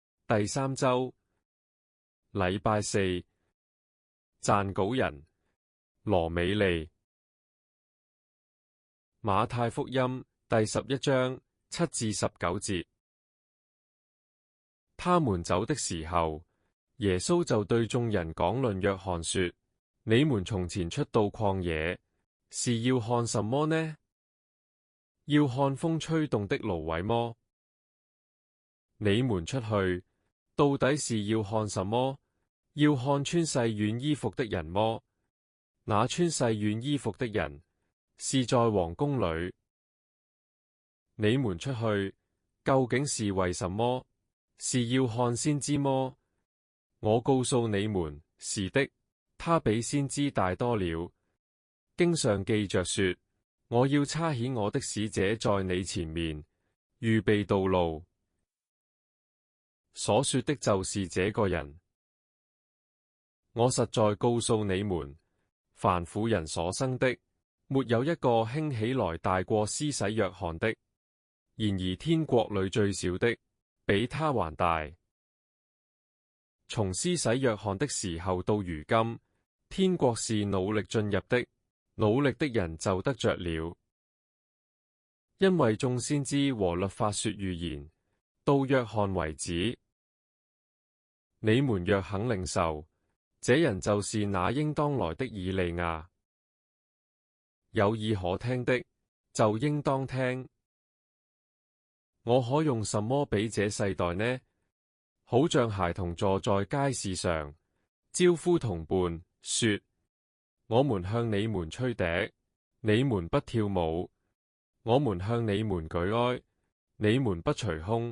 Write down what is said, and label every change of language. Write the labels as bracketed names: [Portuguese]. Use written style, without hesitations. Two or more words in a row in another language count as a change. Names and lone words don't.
[Chinese] 第3週，禮拜四，撰稿人羅美利。馬太福音第11章7至19節。他們走的時候，耶穌就對眾人講論約翰說：你們從前出到曠野，是要看什麼呢？要看風吹動的蘆葦麼？你們出去，到底是要看什麼？要看穿細軟衣服的人麼？那穿細軟衣服的人，是在王宮裏。你們出去，究竟是為什麼？是要看先知麼？我告訴你們，是的，他比先知大多了。經上記着說：我要差遣我的使者在你前面，預備道路。所說的就是這個人。我實在告訴你們，凡婦人所生的，沒有一個興起來大過施洗約翰的。然而天國裏最小的，比他還大。從施洗約翰的時候到如今，天國是努力進入的，努力的人就得着了。因為眾先知和律法說預言，到約翰為止。你們若肯領受，這人就是那應當來的以利亞。有耳可聽的，就應當聽。我可用什麼比這世代呢？好像孩童坐在街市上，招呼同伴，說：我們向你們吹笛，你們不跳舞；我們向你們舉哀，你們不捶胸。